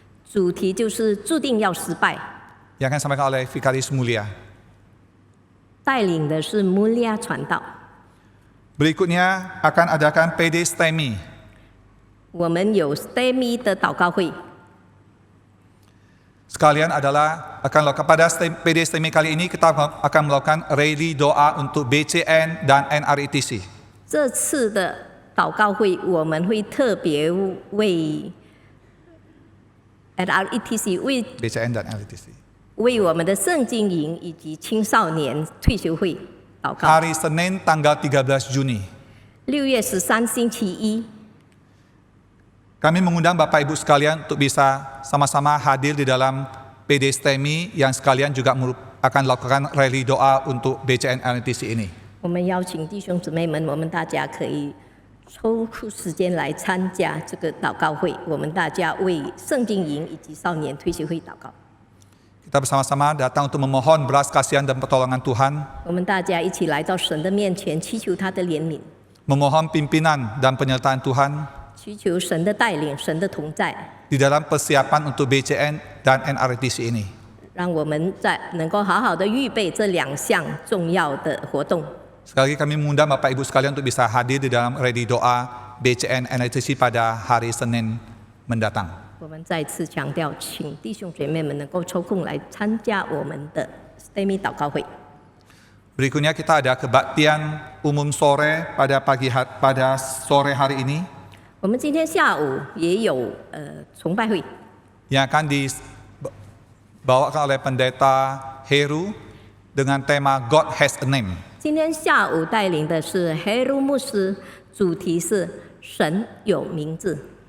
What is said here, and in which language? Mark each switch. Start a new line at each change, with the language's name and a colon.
Chinese: 主题就是注定要失败，
Indonesian: yang akan disampaikan oleh Vikaris Mulia.
Chinese: 带领的是 Mulia 传道。
Indonesian: Berikutnya akan adakan PD STEMI.
Chinese: 我们有 STEMI 的祷告会，
Indonesian: Sekalian adalah pada PD STEMI kali ini kita akan melakukan rally doa untuk BCN dan NRITC.
Chinese: 这次的祷告会我们会特别为 NRITC 为
Indonesian: BCN dan NRITC.
Chinese: 为我们的圣经营以及青少年退休会祷告。
Indonesian: Hari Senin tanggal 13 Juni.
Chinese: 6月13星期1，
Indonesian: Kami mengundang Bapak Ibu sekalian untuk bisa sama-sama hadir di dalam PD STEMI yang sekalian juga akan lakukan rally doa untuk BCN NRITC ini.
Chinese: 我们邀请弟兄姊妹们，我们大家可以抽出时间来参加这个祷告会。我们大家为圣经营以及少年退休会祷告。
Indonesian: Kita bersama-sama datang untuk memohon belas kasihan dan pertolongan Tuhan,
Chinese: 我们大家一起来到神的面前，祈求他的怜悯，
Indonesian: memohon pimpinan dan penyertaan Tuhan
Chinese: 祈求神的带领、神的同在，
Indonesian: di dalam persiapan untuk BCN dan NRITC ini.
Chinese: 让我们能够好好的预备这2项重要的活动。
Indonesian: Sekali lagi kami mengundang Bapak Ibu sekalian untuk bisa hadir di dalam rally doa BCN NRITC pada hari Senin mendatang.
Chinese: 我们再次强调，请弟兄姐妹们能够抽空来参加我们的 STEMI 祷告会。
Indonesian: Berikutnya kita ada kebaktian umum sore pada sore hari ini
Chinese: 我们今天下午也有崇拜会，
Indonesian: yang akan dibawakan oleh Pendeta Heru dengan tema God Has a Name.
Chinese: 今天下午带领的是黑鲁牧师，主题是神有名字。